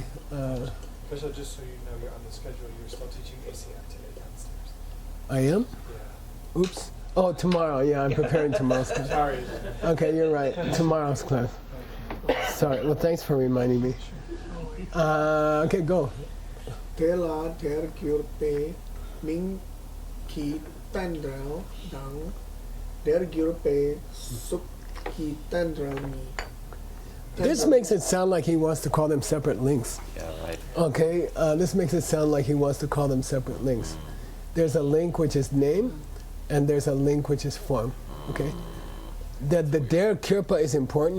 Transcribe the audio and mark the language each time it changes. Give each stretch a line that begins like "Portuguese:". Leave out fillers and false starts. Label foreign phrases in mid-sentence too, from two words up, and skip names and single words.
English: Especially just so you know, you're on the schedule. You're still teaching ACF today downstairs. I am? Yeah. Oops. Oh, tomorrow. Yeah, I'm preparing tomorrow's class. Sorry. Okay, you're right. Tomorrow's class. Sorry. Well, thanks for reminding me. Okay, go.
Tibetan: དེ་ལ་ དེར་ གྱུར་པའི་ མིང་ གི་ རྟེན་འབྲེལ་ དང་ དེར་ གྱུར་པའི་ གཟུགས་ ཀྱི་ རྟེན་འབྲེལ་ མི.
English: This makes it sound like he wants to call them separate links. Yeah, right. Okay, this makes it sound like he wants to call them separate links. There's a link which is name, and there's a link which is form. Okay, the
Tibetan: དེར་ གྱུར་པ
English: is important.